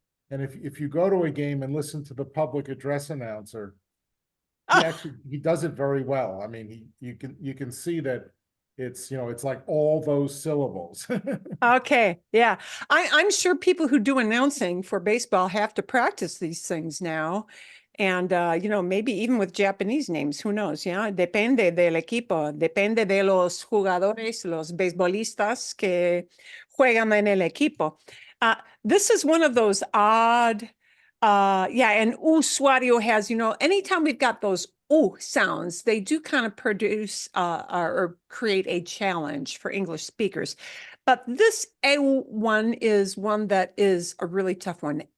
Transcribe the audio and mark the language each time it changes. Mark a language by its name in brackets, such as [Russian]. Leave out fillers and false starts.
[English] And if you go to a game and listen to the public address announcer, he does it very well. I mean, you can see that it's like all those syllables. Okay, yeah. I'm sure people who do announcing for baseball have to practice these things now. And maybe even with Japanese names, who knows? [Spanish] Yeah, depende del equipo, depende de los jugadores, los beisbolistas que juegan en el equipo. [English] This is one of those odd, and usuario has, anytime we've got those sounds, they do kind of produce or create a challenge for English speakers. But this eu one is one that is a really tough one.